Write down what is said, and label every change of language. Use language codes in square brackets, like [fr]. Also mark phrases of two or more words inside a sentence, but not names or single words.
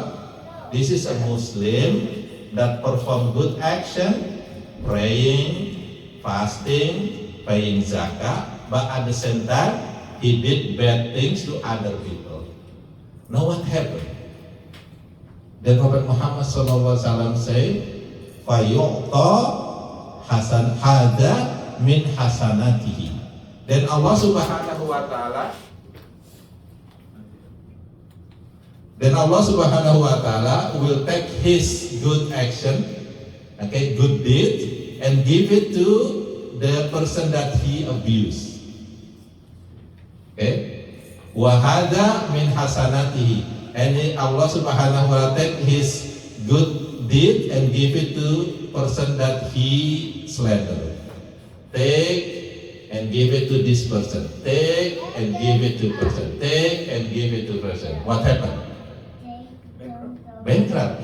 [en] This is a Muslim that perform good action, praying, fasting, paying zakat, but at the same time he did bad things to other people. Now what happened? Then Prophet Muhammad SAW say, [ar] "فيعطى حسن هذا من حسناته." [en] Then [ar] الله سبحانه وتعالى [en] will take his good action, good deed, and give it to the person that he abused. [ar] وهذا من حسناته, [en] and [ar] الله سبحانه وتعالى [en] take his good deed and give it to person that he slandered. Take and give it to this person. Take and give it to person. Take and give it to person. What happened? Bankrupt.